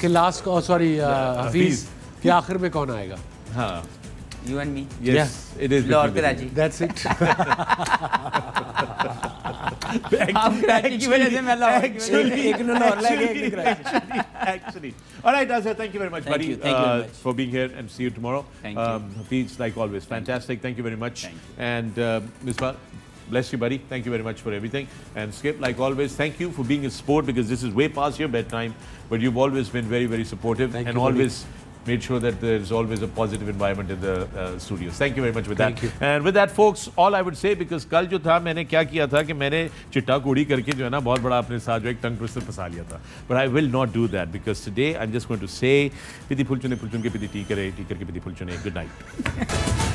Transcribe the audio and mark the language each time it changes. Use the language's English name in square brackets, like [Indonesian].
[Urdu] کہ لاسٹ کو سوری حفیظ کہ آخر میں کون آئے گا. ہاں [English] You and me. yes it is [Urdu] Lahore Karachi. [English] That's it. [Urdu] آپ کراچی کی وجہ سے میں لاہور کی وجہ سے. ایک نو لاہور لے گئے ایک Karachi. [English] actually all right Azhar, thank you very much buddy. Thank you very much for being here and see you tomorrow. Thank you. Hafeez like always fantastic. Thank you very much. Thank And Misbah, bless you buddy. Thank you very much for everything. And Skip like always thank you for being a sport because this is way past your bedtime but you've always been very very supportive. Thank and you, always made sure that there's always a positive environment in the studios. Thank you very much with that. Thank you. And with that folks all I would say because [Urdu] کل جو تھا میں نے کیا کیا تھا کہ میں نے چٹا کوڑی کر کے جو ہے نا بہت بڑا اپنے ساتھ جو ایک ٹنگ ٹوسٹر پھنسا لیا تھا. [English] But I will not do that because today I'm just going to say [Urdu] پتی پھول چنے پھول چن کے پتی ٹی کرے ٹی کر کے پتی پھول چنے. [English] Good night.